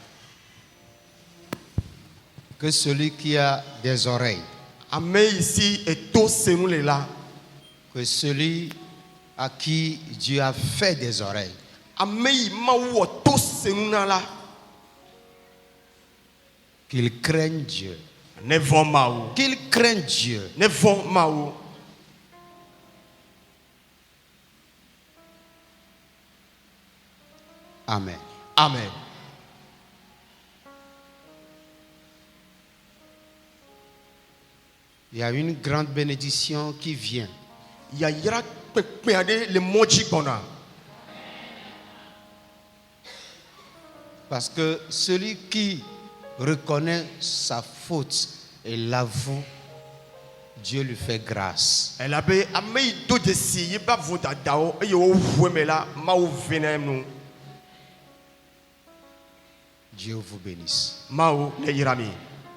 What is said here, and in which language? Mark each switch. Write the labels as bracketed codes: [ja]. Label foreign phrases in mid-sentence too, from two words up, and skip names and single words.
[fr] Que celui qui a des oreilles, [ee] Ame ici eto senu le la. [fr] que celui à qui Dieu a fait des oreilles, [ee] Ame yi Mawu wɔ to senu na la. [fr] qu'il craigne Dieu. [ee] Ne vɔ̃ Mawu. [fr] Qu'il craigne Dieu. [ee] Ne vɔ̃ Mawu. [fr] Amen. [ee] Amen. [fr] Il y a une grande bénédiction qui vient. [ee] Yayra kpekpe aɖe le mɔ dzi gbɔna. [fr] Parce que celui qui reconnaît sa faute et l'avoue, Dieu lui fait grâce. [ee] Elabe ame yi do dzesi yi ba vo dadawo eye woʋu eme la Mawu vɛ na nu. [fr] Dieu vous bénisse. [ee] Mawu ne yra mi.